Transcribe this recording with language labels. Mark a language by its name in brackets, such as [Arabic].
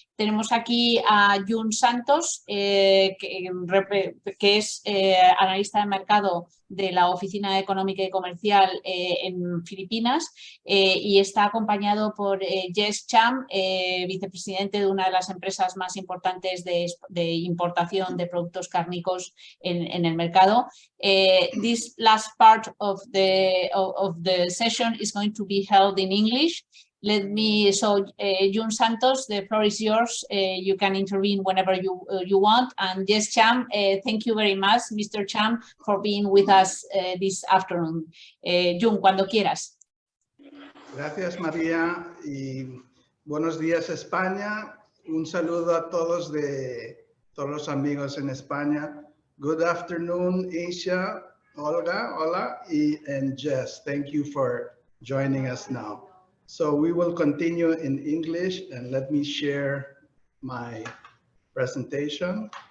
[Spanish] Tenemos aquí a Jun Santos, que es analista de mercado de la Oficina Económica y Comercial en Filipinas, y está acompañado por Jess Cham, vicepresidente de una de las empresas más importantes de importación de productos cárnicos en el mercado. [English] This last part of the session is going to be held in English. Jun Santos, the floor is yours. You can intervene whenever you want. And Jess Cham, thank you very much, Mr. Cham, for being with us this afternoon. [Spanish] Jun, cuando quieras. Gracias, María, y buenos días, España. Un saludo a todos los amigos en España. [English] Good afternoon, Asia, Olga, hola, and Jess. Thank you for joining us now. So we will continue in English, and let me share my presentation.